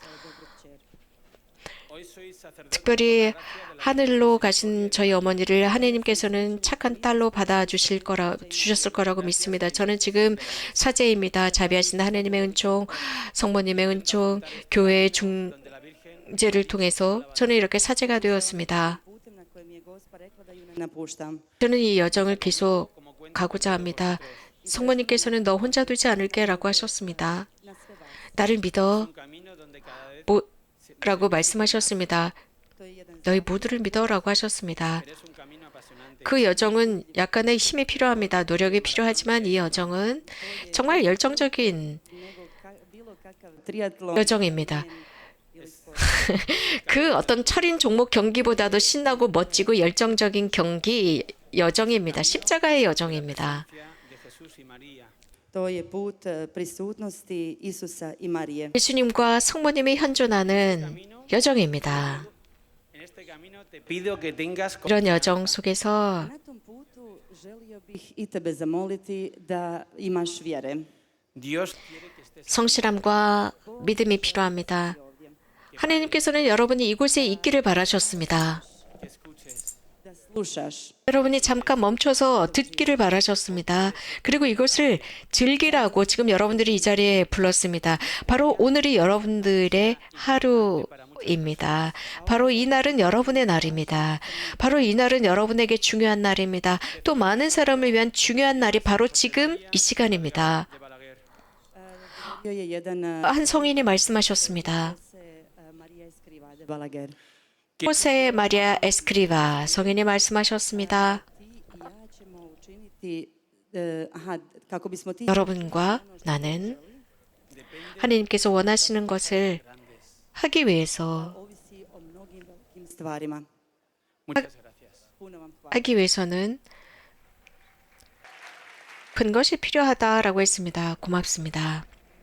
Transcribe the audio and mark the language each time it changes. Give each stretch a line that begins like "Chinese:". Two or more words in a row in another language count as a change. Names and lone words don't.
Spanish: hoy soy sacerdote
Korean: 특별히 하늘로 가신 저희 어머니를 하나님께서는 착한 딸로 주셨을 거라고 믿습니다. 저는 지금 사제입니다. 자비하신 하나님의 은총, 성모님의 은총, 교회의
Spanish: donde la Virgen
Korean: 중재를 통해서 저는 이렇게 사제가 되었습니다.
Croatian: Putem na kojem je Gospa rekla da ju ne napuštam.
Korean: 저는 이 여정을 계속 가고자 합니다. 성모님께서는 너 혼자 두지 않을게 라고 하셨습니다.
Croatian: Na sve vas.
Korean: 나를 믿어
Spanish: un camino donde cada vez
Korean: 라고 말씀하셨습니다. 너희 모두를 믿어라고 하셨습니다.
Spanish: Pero es un camino apasionante.
Korean: 그 여정은 약간의 힘이 필요합니다. 노력이 필요하지만 이 여정은 정말 열정적인
Croatian: Triatlon.
Korean: 여정입니다. 그 어떤 철인 종목 경기보다도 신나고 멋지고 열정적인 경기 여정입니다. 십자가의 여정입니다.
Spanish: De Jesús y María.
Croatian: To je put prisutnosti Isusa i Marije.
Korean: 예수님과 성모님이 현존하는 여정입니다.
Spanish: En este camino te pido que tengas
Korean: 이런 여정 속에서
Croatian: Na tom putu želio bih i tebe zamoliti da imaš vjere.
Spanish: Dios quiere que estés
Korean: 성실함과 믿음이 필요합니다. 하나님께서는 여러분이 이곳에 있기를 바라셨습니다.
Spanish: que escuches.
Croatian: Da slušaš.
Korean: 여러분이 잠깐 멈춰서 듣기를 바라셨습니다. 그리고 이것을 즐기라고 지금 여러분들이 이 자리에 불렀습니다. 바로 오늘이 여러분들의 하루입니다. 바로 이 날은 여러분의 날입니다. 바로 이 날은 여러분에게 중요한 날입니다. 또 많은 사람을 위한 중요한 날이 바로 지금 이 시간입니다.
Spanish: De Balaguer.
Croatian: Bio je jedan
Korean: 한 성인이 말씀하셨습니다.
Croatian: Marija Escriva de Balaguer.
Korean: 호세 마리아 에스크리바 성인이 말씀하셨습니다.
Croatian: Ti i ja ćemo učiniti kako bismo ti
Korean: 여러분과 나는 하나님께서 원하시는 것을 하기 위해서
Croatian: ovisi o mnogim velikim stvarima.
Spanish: Muchas gracias.
Croatian: Puno vam hvala.
Korean: 하기 위해서는 큰 것이 필요하다라고 했습니다. 고맙습니다.